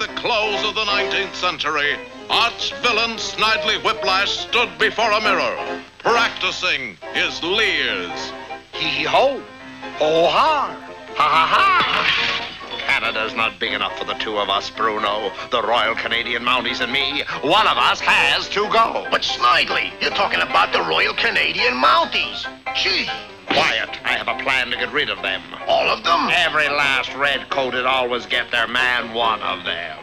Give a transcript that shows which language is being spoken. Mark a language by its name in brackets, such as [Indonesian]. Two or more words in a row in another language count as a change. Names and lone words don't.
[English] close of the 19th century, arch villain Snidely Whiplash stood before a mirror, practicing his leers. Hee-ho, ho-ha, ha-ha-ha. Canada's not big enough for the two of us, Bruno. The Royal Canadian Mounties and me. One of us has to go. But Snidely, you're talking about the Royal Canadian Mounties. Gee. Quiet. I have a plan to get rid of them. All of them? Every last red-coated always get their man, one of them.